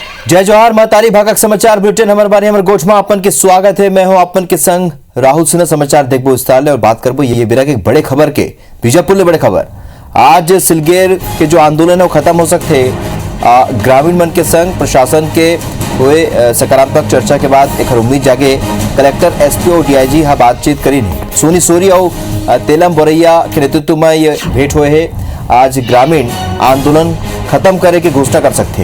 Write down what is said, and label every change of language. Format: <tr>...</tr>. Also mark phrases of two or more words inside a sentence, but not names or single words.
<hne>जय जवाहर महतारी भागक समाचार बुलेटिन हमारे बारे हमारे गोठमा अपन के स्वागत है। मैं हूं अपन के संग राहुल सिन्हा। समाचार देखबो विस्तार ले और बात करबो ये बेरा के बड़े खबर के बीजापुर ले बड़े खबर। आज सिलगेर के जो आंदोलन है वो खत्म हो सकते ग्रामीण मन के संग प्रशासन के हुए सकारात्मक चर्चा के बाद एक उम्मीद जागे। कलेक्टर एसपी और डीआईजी हा बातचीत करी सोनी सोरी और तेलम बोरैया के नेतृत्व में ये भेंट हुए है। आज ग्रामीण आंदोलन खत्म करे की घोषणा कर सकते।</hne>